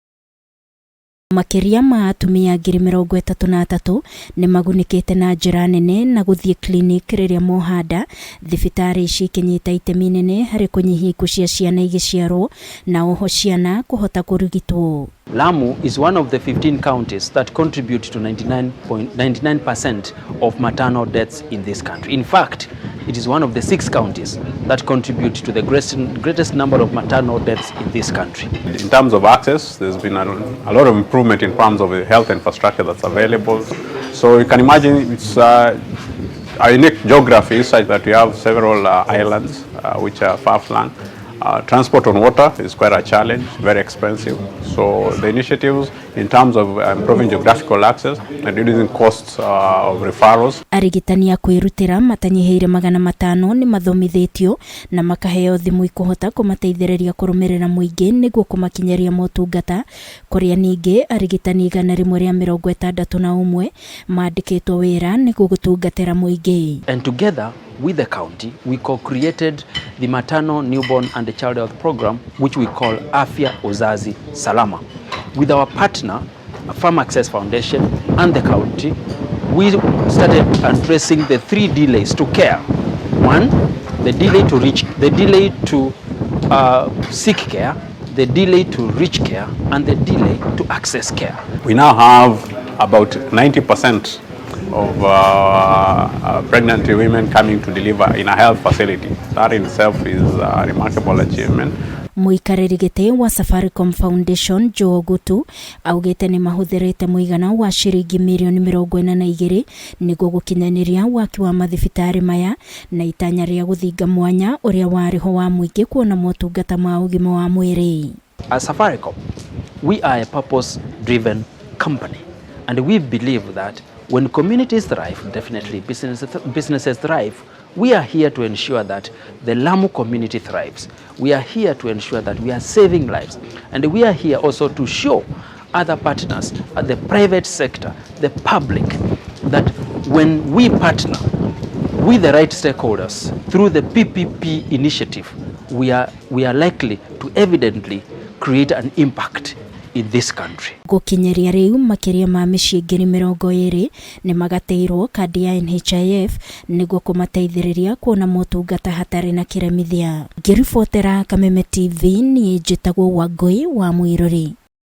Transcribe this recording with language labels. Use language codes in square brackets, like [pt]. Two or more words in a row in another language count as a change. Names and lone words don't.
[ki] Makiria ma Atumia 33 nimagunikite na njĩra nene na gũthiĩ clinic rĩrĩa mohanda thibitari ici ikinyita itemi nene harĩ kũnyihia ikuũ cia ciana igĩciarwo na oho ciana kũhota kũrigitwo. [en] Lamu is one of the 15 counties that contribute to 99% of maternal deaths in this country. In fact, it is one of the 6 counties that contribute to the greatest number of maternal deaths in this country. In terms of access, there's been a lot of improvement in terms of the health infrastructure that's available. So you can imagine it's a unique geography such that we have several islands which are far-flung. Transport on water is quite a challenge, very expensive. So the initiatives in terms of improving geographical access and reducing costs of referrals. [ki] Arigitani a kwĩrutĩra matanyiheire 500 ni mathomithĩtio na makaheo thimũ ikuhota kũmateithĩrĩria kũrũmĩrĩra muingi nĩguo kũmakinyeria motungata kũrĩa ningĩ arigitani 161 mandĩkĩtwo wĩra nĩguo gũtungatĩra muingi. [en] And together with the county, we co-created the maternal, newborn and the child health program, which we call Afya Uzazi Salama. With our partner, Farm Access Foundation and the county, we started addressing the 3 delays to care. 1, the delay to seek care, the delay to reach care, and the delay to access care. We now have about 90% of pregnant women coming to deliver in a health facility. That in itself is a remarkable achievement. [ki] Muikarĩri gĩtĩ wa Safaricom Foundation Joe Gutu augĩte nĩ mahũthĩrĩte mũigana wa ciringi milioni 42 nĩguo gũkinyanĩria waki wa mathibitarĩ maya na itanya rĩa gũthinga mwanya ũrĩa warĩho wa muingi kuona motungata ma ũgima wa mwĩrĩ. [en] As Safaricom, we are a purpose-driven company, and we believe that when communities thrive, definitely businesses thrive. We are here to ensure that the Lamu community thrives. We are here to ensure that we are saving lives. And we are here also to show other partners, the private sector, the public, that when we partner with the right stakeholders through the PPP initiative, we are likely to evidently create an impact in this country. [ki] Gukinyiria rĩu makiria ma mĩciĩ 20,000 nĩ magateirwo kandi ya NHIF nĩguo kũmateithĩrĩria kuona motungata hatarĩ na kĩremithia. Ngĩribotera Kameme TV niĩ njĩtagwo Wangui wa Mwirori.